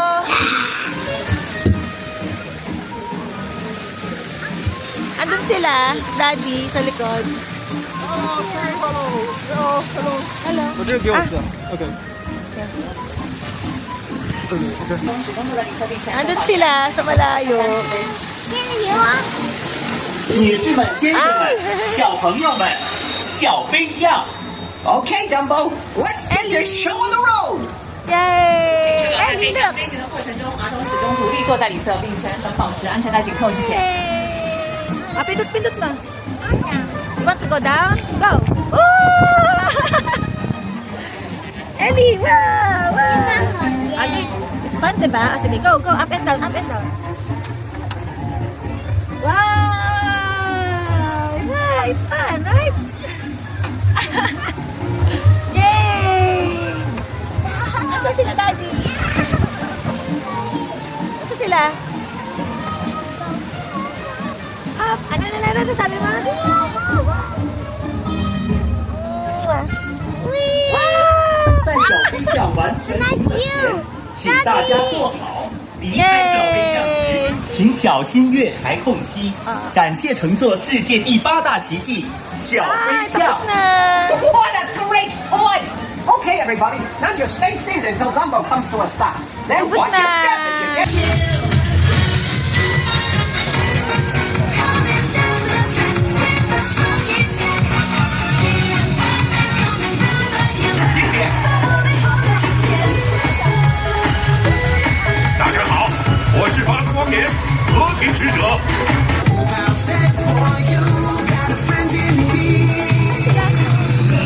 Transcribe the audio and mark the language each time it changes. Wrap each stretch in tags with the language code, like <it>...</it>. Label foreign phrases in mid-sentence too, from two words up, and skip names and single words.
<tl>Andun sila, Daddy, sa likod.</tl> <en>Oh, say hello. Oh, hello. Hello. Okay, go. Okay.</en> <tl>Andun sila sa malayo.</tl> <zh>女士们、先生们、小朋友们，小飞象。</zh> <en>Okay, Dumbo, let's get this show on the road. Yay!</en> <zh>在</zh> <en>Ellie,</en> <zh>飞翔</zh> <en>look!</en> <zh>飞行的过程中，儿童始终独立坐在里侧，并全程保持安全带紧扣。谢谢。</zh> <tl>Yay! Ah, pindot-pindot na.</tl> <en>You want to go down? Go! Woo! Ellie, wow! Wow! Ellie, it's fun,</en> <tl>diba? Ah, sige,</tl> <en>go, go, up and down, up and down. Wow! Yeah, it's fun, right? Yay!</en> <tl>Nasaan sila, Daddy? Ito sila. Up! Ano na sabi mo?</tl> <en>Wow!</en> <zh>在小飞象完成组合前，请大家坐好。离开小飞象时，请小心月台空隙。感谢乘坐世界第8大奇迹小 Ah, 飞象</zh> <tl>tapos。na!</tl> <en>What a great flight! Okay, everybody, now just stay seated until Dumbo comes to a stop. Then</en> <tl>Tapos</tl> <en>watch your</en> <tl>na.</tl> <en>step as you get... Coming down the track with the strongest neck. Coming through the hills.</en> <zh>大家好，我是八次光年和平使者。</zh>